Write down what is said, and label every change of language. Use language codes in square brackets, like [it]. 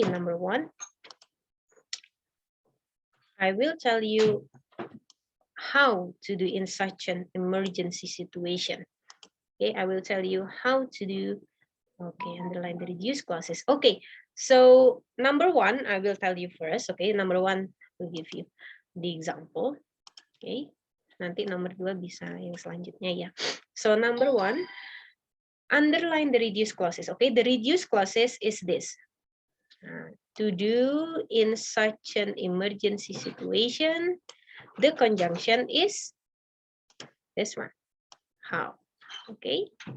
[en] Number one, I will tell you how to do in such an emergency situation. Okay, I will tell you how to do. Okay, underline the reduced clauses. Okay, so number one, I will tell you first. Okay, number one will give you the example. [id] Okay, nanti nomor dua bisa yang selanjutnya ya. [en] So number one, underline the reduced clauses. Okay, the reduced clauses is this. To do in such an emergency situation, the conjunction is this one. How? Okay.